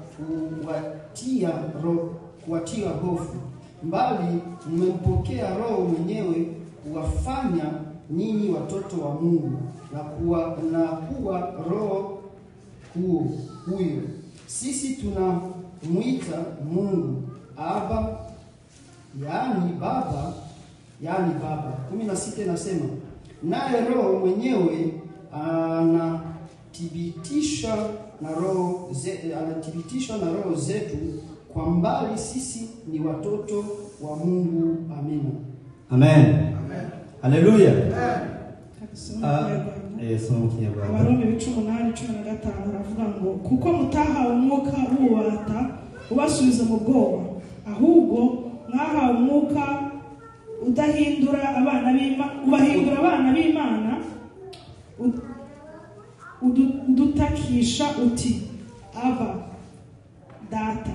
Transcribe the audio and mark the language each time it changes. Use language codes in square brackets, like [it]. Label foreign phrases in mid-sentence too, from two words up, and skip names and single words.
[sw] kuwatia hofu, bali mmempokea roho mwenyewe kuwafanya ninyi watoto wa Mungu, na kuwa roho huyo sisi tunamuita Mungu Aba, yaani Baba. 16 inasema, naye Roho mwenyewe anathibitisha na roho zetu kwa mbali sisi ni watoto wa Mungu. Amina. Amen. Haleluya. [rw] Abaroma 18:15 aravuga ngo kuko mutahawe umwuka w'ububata ubasubiza mu bwoba, ahubwo mwahawe umwuka ubahindura abana b'Imana, udutakisha uti Aba Data.